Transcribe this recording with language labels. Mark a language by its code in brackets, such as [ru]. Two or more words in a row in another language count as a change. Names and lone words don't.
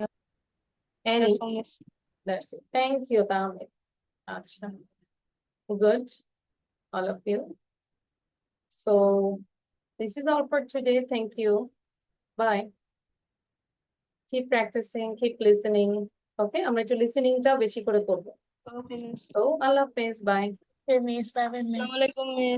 [en] And That's all, miss. that's it. Thank you, Tamik. Acha. Good. All of you. So this is all for today. Thank you. Bye. Keep practicing, keep listening. [bn] Okay, আমরা একটু লিসেনিংটা বেশি করে করব. [en] Okay, miss. So, [ur] اللہ حافظ. [en] Bye. Okay, miss. Bye, miss. Assalamualaikum, miss.